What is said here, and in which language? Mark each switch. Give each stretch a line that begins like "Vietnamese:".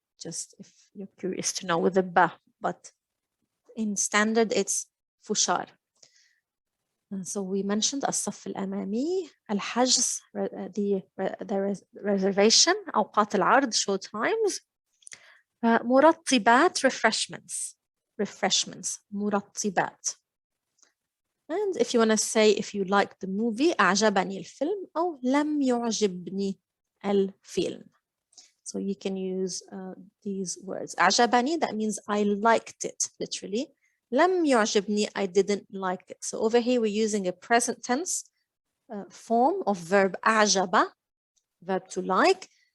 English: Just if you're curious to know with the ba. But in standard, it's fushar. So we mentioned
Arabic: الصف الأمامي,
English: الحجز, the reservation,
Arabic: أوقات العرض,
English: showtimes.
Arabic: مرطبات,
English: refreshments,
Arabic: مرطبات.
English: And if you want to say if you like the movie,
Arabic: أعجبني الفيلم أو لم يعجبني الفيلم.
English: So you can use these words. أعجبني, that means I liked it, literally.
Arabic: لم يعجبني,
English: I didn't like it. So over here we're using a present tense form of verb أعجب, verb to like.